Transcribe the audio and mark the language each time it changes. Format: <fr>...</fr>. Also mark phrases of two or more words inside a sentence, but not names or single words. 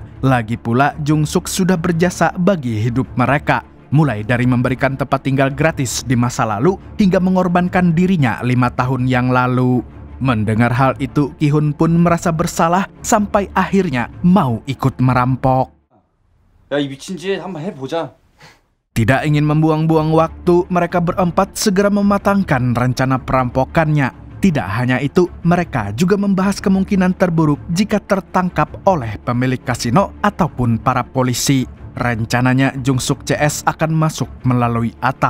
<id>Lagi pula, Jung Suk sudah berjasa bagi hidup mereka. Mulai dari memberikan tempat tinggal gratis di masa lalu, hingga mengorbankan dirinya 5 tahun yang lalu. Mendengar hal itu, Ki-hun pun merasa bersalah sampai akhirnya mau ikut merampok.</id> <ko>야, 이 미친 짓 한번 해보자.</ko> <id>Tidak ingin membuang-buang waktu, mereka berempat segera mematangkan rencana perampokannya. Tidak hanya itu, mereka juga membahas kemungkinan terburuk jika tertangkap oleh pemilik kasino ataupun para polisi. Rencananya Jung Suk CS akan masuk melalui atap.</id>